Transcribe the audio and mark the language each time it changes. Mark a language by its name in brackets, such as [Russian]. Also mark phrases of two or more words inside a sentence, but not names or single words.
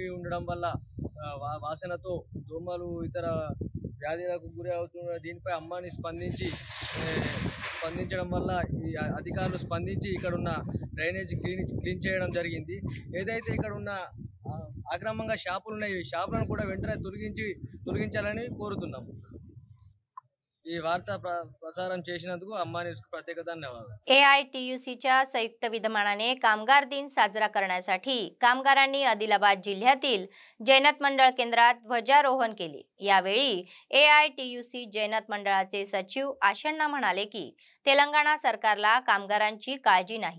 [Telugu] ఉండడం వల్ల వాసనతో దోమలు ఇతర వ్యాధులకు గురి అవుతున్న దీనిపై అమ్మాని స్పందించడం వల్ల ఈ అధికారులు స్పందించి ఇక్కడ ఉన్న డ్రైనేజీ క్లీన్ చేయడం జరిగింది. ఏదైతే ఇక్కడ ఉన్న అక్రమంగా షాపులు ఉన్నాయి ఈ షాపులను కూడా వెంటనే తొలగించాలని కోరుతున్నాము. ఈ వార్త प्रसारण చేసినందుకు अम्मा न्यूजకు ప్రత్యేక ధన్యవాద. [Marathi] AITUCच्या संयुक्त विद्यमानाने कामगार दिन साजरा करण्यासाठी कामगारांनी आदिलाबाद जिल्ह्यातील जैनत मंडळ केंद्रात ध्वजारोहण केले. यावेळी AITUC जैनत मंडळाचे सचिव आशण्णा म्हणाले की तेलंगणा सरकारला कामगारांची काळजी नाही.